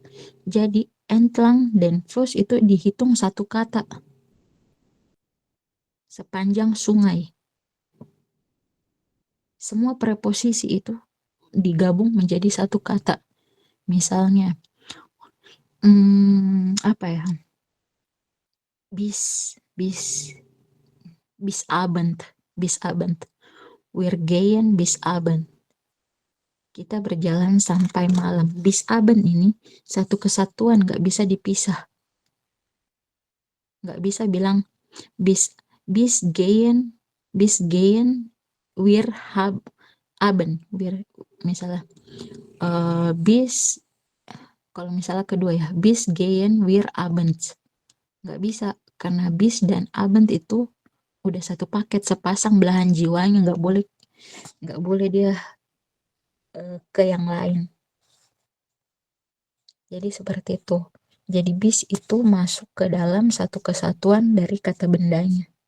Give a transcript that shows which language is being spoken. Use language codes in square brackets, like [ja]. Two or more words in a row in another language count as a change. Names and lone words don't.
[id] Jadi entlang dan Fluss itu dihitung satu kata. Sepanjang sungai. Semua preposisi itu digabung menjadi satu kata. Misalnya, apa ya? [de] Bis Abend. Wir gehen bis Abend. [id] Kita berjalan sampai malam. [de] Bis Abend [id] ini satu kesatuan, nggak bisa dipisah. Nggak bisa bilang [de] bis gehen wir Abend, [id] biar misalnya bis, kalau misalnya kedua ya, [de] bis gehen wir abends. [id] Nggak bisa, karena bis dan abend itu udah satu paket, sepasang belahan jiwanya, nggak boleh dia ke yang lain. Jadi seperti itu. Jadi bis itu masuk ke dalam satu kesatuan dari kata bendanya.